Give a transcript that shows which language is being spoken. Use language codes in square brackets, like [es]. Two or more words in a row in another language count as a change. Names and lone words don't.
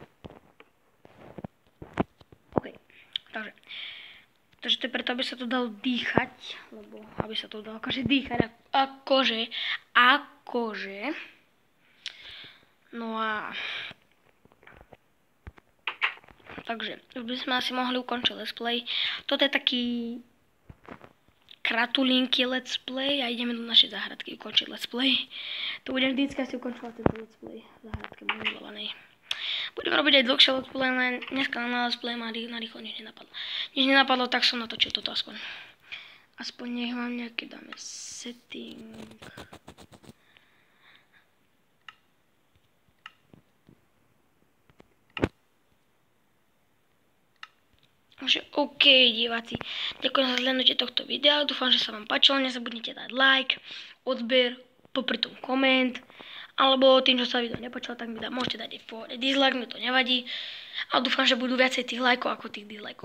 [sk] OK, takže to je preto, aby sa to dalo dýchať, lebo aby sa to dalo akože dýchať, akože. No a takže už by sme asi mohli ukončiť [en] let's play. [sk] Toto je taký kratulinky [en] let's play [sk] a ideme do našej záhradky ukončiť [en] let's play. [sk] To budem vždycky asi ukončovať tento [en] let's play [sk] v záhradke mojej milovanej. Budem robiť aj dlhšie [en] let's play, [sk] len dneska na [en] let's play [sk] ma narýchlo nič nenapadlo. Nič nenapadlo, tak som natočil toto aspoň. Aspoň nech vám nejaké dáme setting. Takže OK, diváci, ďakujem za zhľadnutie tohto videa, dúfam, že sa vám páčilo, nezabudnite dať like, odber, popri tom koment, alebo tým, čo sa video nepáčilo, tak mi môžete dať aj dislike, mi to nevadí, ale dúfam, že budú viacej tých lajkov ako tých dislikeov.